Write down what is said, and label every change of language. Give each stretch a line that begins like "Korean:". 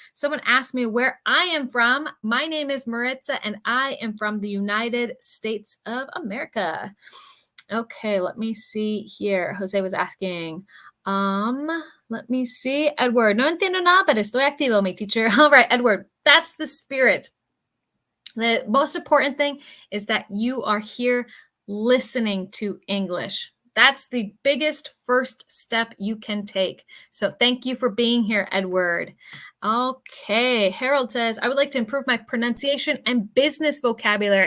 English: Someone asked me where I am from. My name is Maritza, and I am from the United States of America. Okay, let me see here. Jose was asking, let me see.
Spanish: Edward, no entiendo nada, pero estoy activo, mi teacher.
English: All right, Edward, that's the spirit. The most important thing is that you are here listening to English. That's the biggest first step you can take. So thank you for being here, Edward. Okay, Harold says, I would like to improve my pronunciation and business vocabulary.